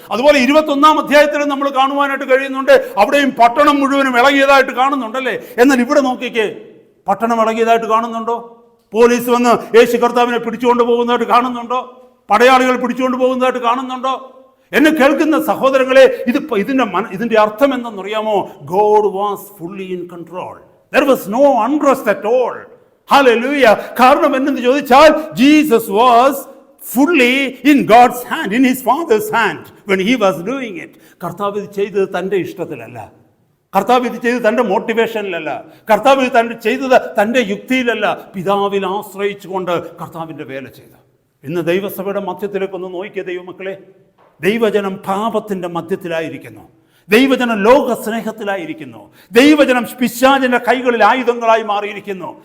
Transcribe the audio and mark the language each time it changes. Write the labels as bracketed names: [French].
[Malayalam] അതുപോലെ 21-ാം അധ്യായത്തിൽ നമ്മൾ കാണുവാനായിട്ട് കഴിയുന്നുണ്ട്, അവിടെയും പട്ടണം മുഴുവനും ഇളകിയതായിട്ട് കാണുന്നുണ്ടല്ലേ. എന്നാൽ ഇവിടെ നോക്കിക്കേ, പട്ടണം ഇളകിയതായിട്ട് കാണുന്നുണ്ടോ? പോലീസ് വന്ന് യേശു കർത്താവിനെ പിടിച്ചുകൊണ്ട് പോകുന്നതായിട്ട് കാണുന്നുണ്ടോ? പടയാളികൾ പിടിച്ചുകൊണ്ട് പോകുന്നതായിട്ട് കാണുന്നുണ്ടോ? എന്നെ കേൾക്കുന്ന സഹോദരങ്ങളെ, ഇതിന്റെ അർത്ഥം എന്തെന്നറിയാമോ? [English] God was fully in control. There was no unrest at all. Hallelujah. [Malayalam] കാരണം എന്തെന്ന് ചോദിച്ചാൽ, [English] Jesus was fully in God's hand, in his Father's hand when he was doing it. [Malayalam] കർത്താവ് ഇത് ചെയ്തത് തൻ്റെ ഇഷ്ടത്തിലല്ല, കർത്താവ് ഇത് ചെയ്തത് തൻ്റെ മോട്ടിവേഷനിലല്ല, കർത്താവ് ഇത് ചെയ്തത് തൻ്റെ യുക്തിയിലല്ല, പിതാവിൽ ആശ്രയിച്ചുകൊണ്ട് കർത്താവിൻ്റെ വേല ചെയ്ത. ഇന്ന് ദൈവസഭയുടെ മധ്യത്തിലേക്കൊന്ന് നോക്കിയ ദൈവമക്കളെ, ദൈവജനം പാപത്തിൻ്റെ മധ്യത്തിലായിരിക്കുന്നു, ദൈവജനം ലോക സ്നേഹത്തിലായിരിക്കുന്നു, ദൈവജനം പിശാചിന്റെ കൈകളിൽ ആയുധങ്ങളായി മാറിയിരിക്കുന്നു.